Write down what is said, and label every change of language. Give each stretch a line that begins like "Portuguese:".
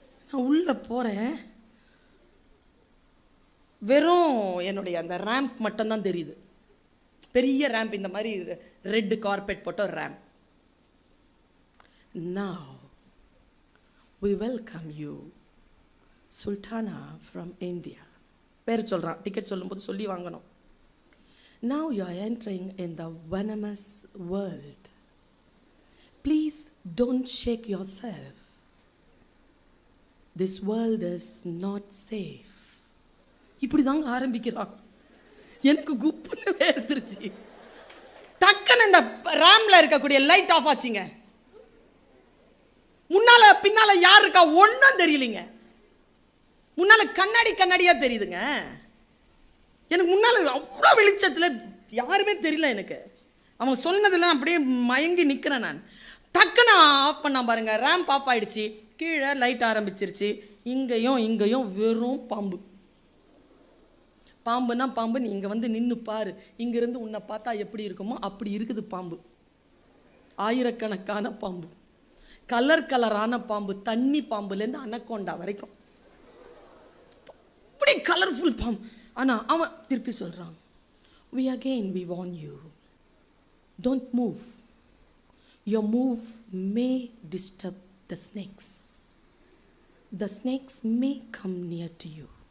Tamil: நான் உள்ளே போகிறேன், வெறும் என்னுடைய அந்த ரேம்ப் மட்டும்தான் தெரியுது. பெரிய ரேம்ப், இந்த மாதிரி ரெட் கார்பெட் போட்ட ஒரு ramp.
English: Now we welcome you, Sultana from India.
Tamil: பேர் சொல்கிறான், டிக்கெட் சொல்லும்போது சொல்லி வாங்கணும்.
English: Now you are entering in the venomous world. Please don't shake yourself. This world is not safe.
Tamil: இப்படி தாங்க ஆரம்பிக்கிறான். எனக்கு குப்புன்னு வேர்த்துருச்சு. டக்குன்னு இந்த ரேம்ல இருக்கக்கூடிய லைட் ஆஃப் ஆச்சுங்க. முன்னால பின்னால யார் இருக்கா ஒன்னும் தெரியலீங்க. முன்னால கண்ணாடியா தெரியுதுங்க. எனக்கு முன்னால அவ்வளோ வெளிச்சத்துல யாருமே தெரியல எனக்கு. அவன் சொன்னதெல்லாம் அப்படியே மயங்கி நிக்கிறேன் நான். டக்குன்னு ஆஃப் பண்ணா பாருங்க, ரேம்ப் ஆஃப் ஆயிடுச்சு. கீழே லைட் ஆரம்பிச்சிருச்சு. இங்கேயும் வெறும் பாம்பு. பாம்புன்னா பாம்பு, நீ இங்க வந்து நின்று பாரு, இங்கிருந்து உன்னை பார்த்தா எப்படி இருக்குமோ அப்படி இருக்குது பாம்பு. ஆயிரக்கணக்கான பாம்பு, கலரான பாம்பு, தண்ணி பாம்புலேருந்து அனக்கொண்டா வரைக்கும் அப்படி கலர்ஃபுல் பாம்பு. ஆனா அவன் திருப்பி சொல்றான்,
English: we warn you, don't move. Your move may disturb the snakes. The snakes may come near to you.